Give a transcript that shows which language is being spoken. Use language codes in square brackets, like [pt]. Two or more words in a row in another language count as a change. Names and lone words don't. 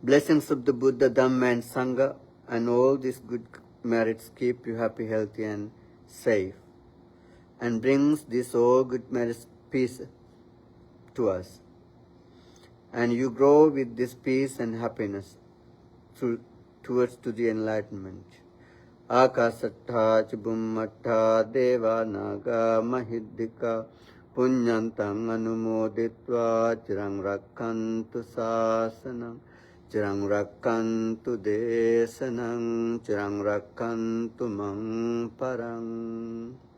[en] Blessings of the Buddha, Dhamma and Sangha and all these good merits keep you happy, healthy and safe, and brings this all good merits peace to us. And you grow with this peace and happiness towards to the enlightenment. [pi] Akasattha chubummattha deva naga mahiddhika punyantang anumoditva chirang rakkantu sasanam chirang rakkantu desanam chirang rakkantu mang parang.